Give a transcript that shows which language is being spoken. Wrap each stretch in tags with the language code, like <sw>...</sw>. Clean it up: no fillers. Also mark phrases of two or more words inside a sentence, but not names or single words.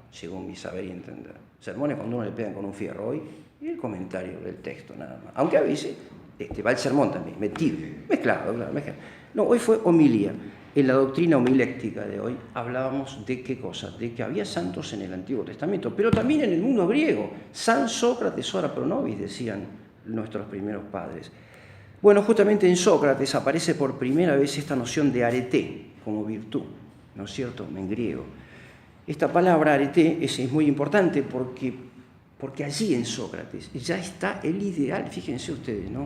<es>Según mi saber y entender. Sermón es cuando uno le pegan con un fierro, hoy y el comentario del texto nada más. Aunque a veces va el sermón también, mezclado, claro. No, hoy fue homilía. En la doctrina homiléctica de hoy hablábamos de qué cosa, de que había santos en el Antiguo Testamento, pero también en el mundo griego. San Sócrates</es> <la>ora pro nobis,</la> <es>decían nuestros primeros padres. Bueno, justamente en Sócrates aparece por primera vez esta noción de arete como virtud, ¿no es cierto?, en griego. Esta palabra arete es muy importante porque allí en Sócrates ya está el ideal, fíjense ustedes, ¿no?</es>